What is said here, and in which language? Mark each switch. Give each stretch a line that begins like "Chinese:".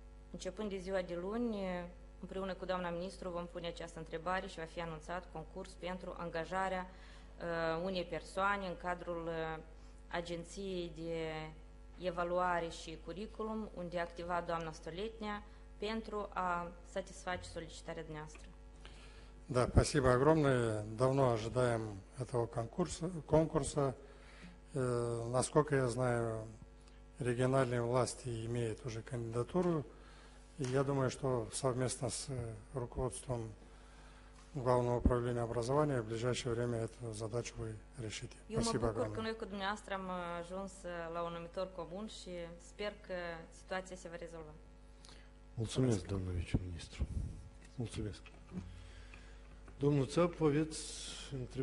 Romanian: începând de ziua de luni, împreună cu doamna ministru vom pune această întrebare și va fi anunțat concurs pentru angajarea unei persoane în cadrul Agenției de Evaluare și Curriculum, unde a activat doamna Stoletnia pentru a satisface solicitarea dumneavoastră.
Russian: Да, спасибо огромное. Давно ожидаем этого конкурса. Насколько я знаю, региональные власти имеют уже кандидатуру. И я думаю, что совместно с руководством Главного управления образования в ближайшее время эту задачу вы решите.
Romanian: Eu mă
Russian: Спасибо
Romanian: bucur că
Russian: огромное.
Romanian: noi cu dumneavoastră am ajuns la un numitor comun și sper că situația se va rezolva. Mulțumesc, doamnă viceministru. Mulțumesc. Domnul Țap, aveți întrebări?